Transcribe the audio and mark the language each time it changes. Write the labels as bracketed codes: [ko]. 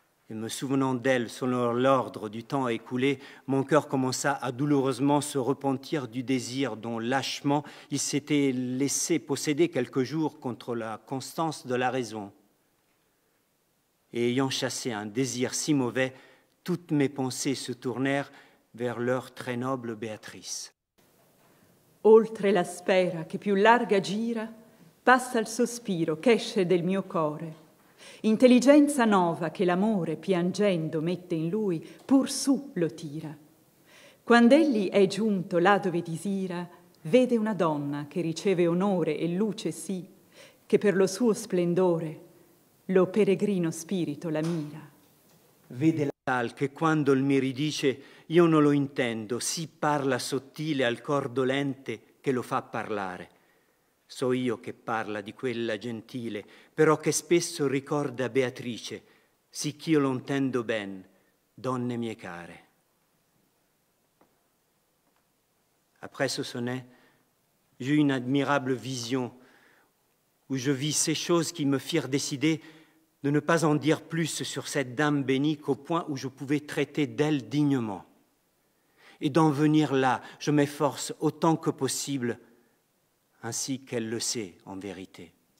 [fr] Et me souvenant d'elle selon l'ordre du temps écoulé, mon cœur commença à douloureusement se repentir du désir dont lâchement il s'était laissé posséder quelques jours contre la constance de la raison. Et ayant chassé un désir si mauvais, toutes mes pensées se tournèrent vers leur très noble Béatrice. [it] Oltre la spera che più larga gira, passa il sospiro ch'esce del mio core. Intelligenza nova che l'amore piangendo mette in lui, pur su lo tira. Quand'egli è giunto là dove disira, vede una donna che riceve onore e luce sì, che per lo suo splendore lo peregrino spirito la mira. Vede la tal che quando il mi ridice io non lo intendo, sì parla sottile al cor dolente che lo fa parlare. So io che parla di quella gentile, però che spesso ricorda Beatrice, sicch'io lo intendo ben, donne mie care. [fr] Après ce sonnet, j'eus une admirable vision où je vis ces choses qui me firent décider de ne pas en dire plus sur cette dame bénie qu'au point où je pouvais traiter d'elle dignement. Et d'en venir là, je m'efforce autant que possible, ainsi qu'elle le sait en vérité.